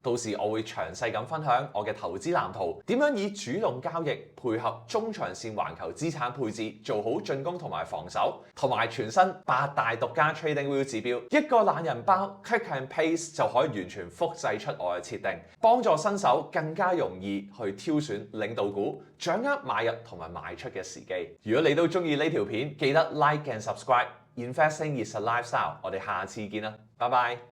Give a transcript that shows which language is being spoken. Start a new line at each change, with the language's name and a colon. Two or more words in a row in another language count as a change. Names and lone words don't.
Cantonese: 到時我會詳細咁分享我嘅投資藍圖，點樣以主動交易配合中長線環球資產配置，做好進攻同埋防守，同埋全新8大獨家 TradingView 指標，一個懶人包
English: Click and Paste
Cantonese: 就可以完全複製出我嘅設定，幫助新手更加容易去挑選領導股，掌握買入同埋賣出嘅時機。如果你都中意呢條片，記得
English: Like and Subscribe。 Investing is a lifestyle，
Cantonese: 我哋下次見啦，拜拜。